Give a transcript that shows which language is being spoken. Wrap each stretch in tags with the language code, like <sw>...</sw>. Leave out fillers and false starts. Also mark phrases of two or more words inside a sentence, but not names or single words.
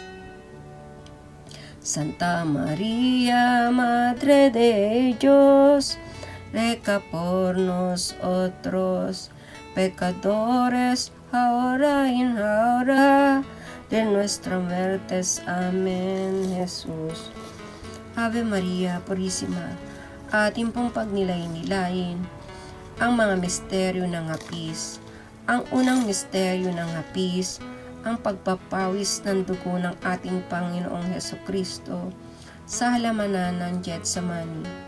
<es>Santa María, Madre de Dios, ruega por nosotros pecadores, ahora y en la hora de nuestra muerte. Amén. Jesús. Ave Maria Purísima,</es> <tl>ating pong pagnilay-nilayin ang mga misteryo ng hapis. Ang unang misteryo ng hapis, ang pagpapawis ng dugo ng ating Panginoong Hesukristo sa halamanan ng Getsemani.</tl>